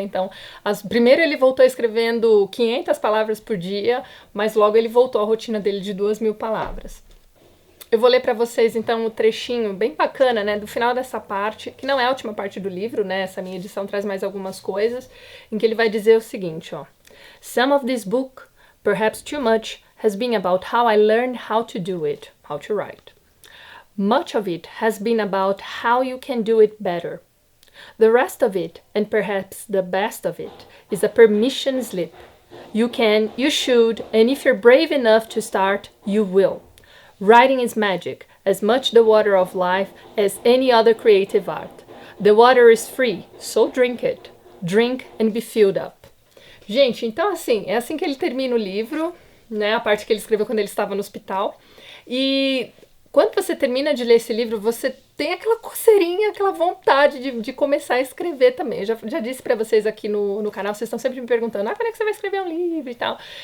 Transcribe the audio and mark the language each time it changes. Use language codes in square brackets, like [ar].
[pt] Então, primeiro ele voltou escrevendo 500 palavras por dia, mas logo ele voltou à rotina dele de 2.000 palavras. Eu vou ler para vocês, então, um trechinho bem bacana, né, do final dessa parte, que não é a última parte do livro, né, essa minha edição traz mais algumas coisas, em que ele vai dizer o seguinte, ó. [en] Some of this book, perhaps too much, has been about how I learned how to do it, how to write. Much of it has been about how you can do it better. The rest of it, and perhaps the best of it, is a permission slip. You can, you should, and if you're brave enough to start, you will. Writing is magic, as much the water of life as any other creative art. The water is free, so drink it. Drink and be filled up. [pt] Gente, então assim, é assim que ele termina o livro, né? A parte que ele escreveu quando ele estava no hospital. E quando você termina de ler esse livro, você tem aquela coceirinha, aquela vontade de começar a escrever também. Eu já disse pra vocês aqui no canal, vocês estão sempre me perguntando, quando é que você vai escrever um livro e tal?